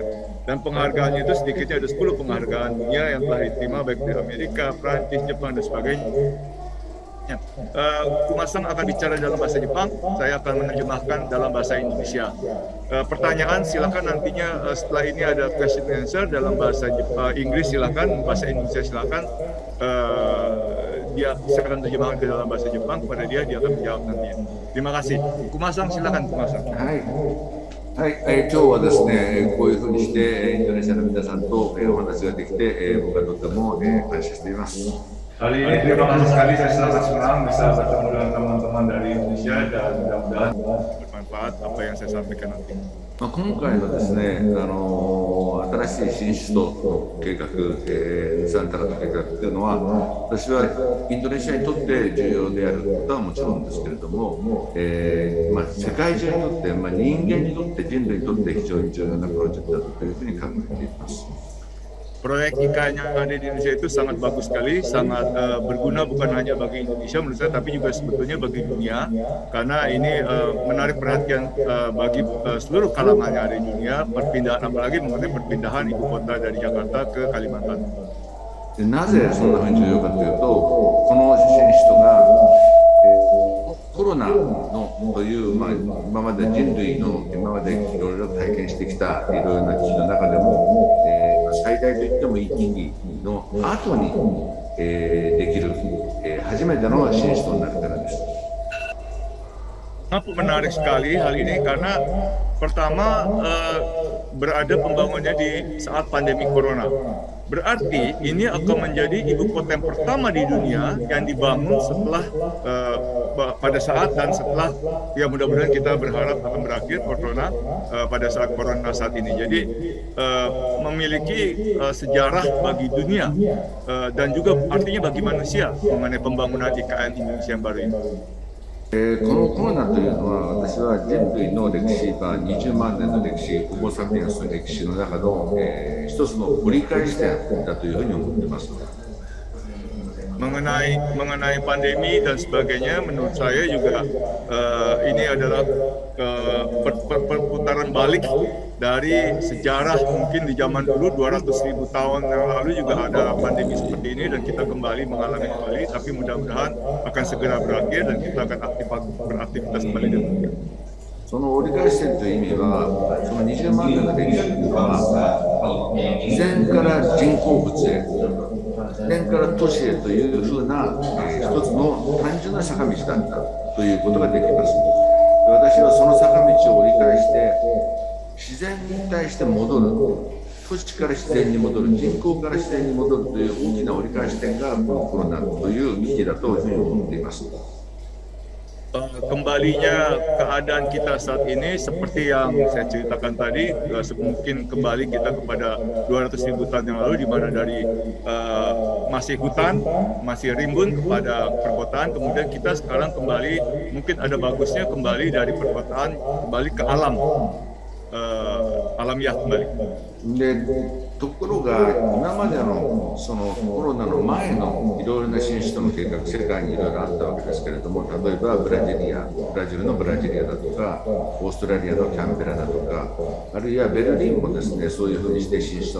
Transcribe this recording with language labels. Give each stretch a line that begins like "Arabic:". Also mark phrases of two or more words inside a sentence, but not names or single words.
Indonesian: Dan penghargaannya itu sedikitnya ada 10 penghargaan dunia yang telah diterima baik di Amerika, Prancis, Jepang, dan sebagainya. Kumasang akan bicara dalam bahasa Jepang, saya akan menerjemahkan dalam bahasa Indonesia. Pertanyaan silakan nantinya setelah ini ada
English: question and answer
Indonesian: dalam bahasa Inggris, silakan, bahasa Indonesia silakan. Dia akan terjemahkan ke dalam bahasa Jepang kepada dia akan menjawab nantinya. Terima kasih. Kumasang silakan, Kumasang. Hai.
Japanese: はい、今日はですね、こういうふうにしてインドネシアの皆さんとお話ができて、僕はとても感謝しています。
Indonesian: Hari ini terima kasih sekali, saya sangat senang bisa bertemu dengan teman-teman dari Indonesia, dan mudah-mudahan bermanfaat apa yang saya sampaikan nanti.
Japanese: 今回のですね、新しい新首都の計画、ヌサンタラの計画というのは、私はインドネシアにとって重要であることはもちろんですけれども、世界中にとって、人間にとって、人類にとって非常に重要なプロジェクトだというふうに考えています。
Indonesian: Proyek IKN yang ada di Indonesia itu sangat bagus sekali, sangat berguna bukan hanya bagi Indonesia menurut saya, tapi juga sebetulnya bagi dunia, karena ini menarik perhatian bagi seluruh kalangan yang ada di dunia, perpindahan, apalagi mengenai perpindahan ibu kota dari Jakarta ke Kalimantan.
Japanese: なぜそんなふうに重要かというと、この新首都がコロナのという、今まで人類の今までいろいろ体験してきたいろいろな危機の中でも、最大と言ってもいい危機の後に、できる、初めての新首都になるからです。
Indonesian: Menarik sekali hal ini karena pertama berada pembangunannya di saat pandemi corona. Berarti ini akan menjadi ibu kota yang pertama di dunia yang dibangun setelah pada saat dan setelah, ya mudah-mudahan kita berharap akan berakhir corona pada saat corona saat ini. Jadi memiliki sejarah bagi dunia dan juga artinya bagi manusia mengenai pembangunan IKN Indonesia yang baru ini.
Japanese: このコロナというのは、私は人類の歴史、20万年の歴史、ホモ・サピエンスの歴史の中の、一つの折り返し点だというふうに思っています。
Indonesian: mengenai pandemi dan sebagainya, menurut saya juga ini adalah perputaran balik dari sejarah. Mungkin di zaman dulu 200.000 tahun yang lalu juga ada pandemi seperti ini dan kita kembali mengalami kembali, tapi mudah-mudahan akan segera berakhir dan kita akan beraktivitas kembali dengan baik.
Japanese: その折り返し点という意味は、その20万年の歴史は、自然から人工物へ、自然から都市へというふうな、一つの単純な坂道だったということができます。私はその坂道を折り返して、自然に対して戻る、都市から自然に戻る、人口から自然に戻るという大きな折り返し点がこのコロナという危機だというふうに思っています。
Indonesian: Kembalinya keadaan kita saat ini seperti yang saya ceritakan tadi, mungkin kembali kita kepada 200.000 tahun yang lalu, di mana dari masih hutan, masih rimbun kepada perkotaan, kemudian kita sekarang kembali, mungkin ada bagusnya kembali dari perkotaan kembali ke alam, alamiah kembali.
Japanese: でところが今までのそのコロナの前のいろいろな新首都の計画、世界にいろいろあったわけですけれども、例えばブラジルのブラジリアだとか、オーストラリアのキャンベラだとか、あるいはベルリンもですね、そういうふうにして新首都